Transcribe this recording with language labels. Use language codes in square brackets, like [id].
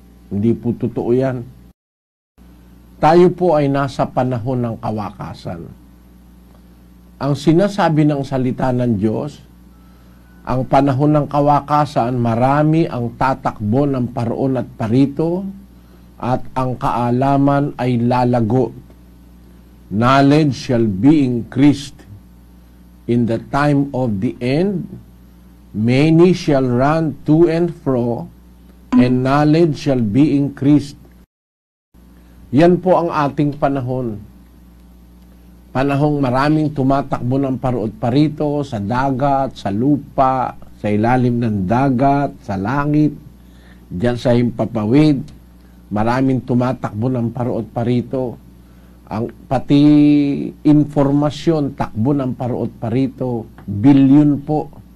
[tl] Hindi po totoo yan. Tayo po ay nasa panahon ng kawakasan. Ang sinasabi ng salita ng Diyos, ang panahon ng kawakasan, marami ang tatakbo ng paroon at parito, at ang kaalaman ay lalago. [en] Knowledge shall be increased. In the time of the end, many shall run to and fro, and knowledge shall be increased. [tl] Yan po ang ating panahon. Panahong maraming tumatakbo ng paro't parito sa dagat, sa lupa, sa ilalim ng dagat, sa langit, diyan sa himpapawid. Maraming tumatakbo ng paro't parito. Pati informasyon, takbo ng paro't parito, bilyon po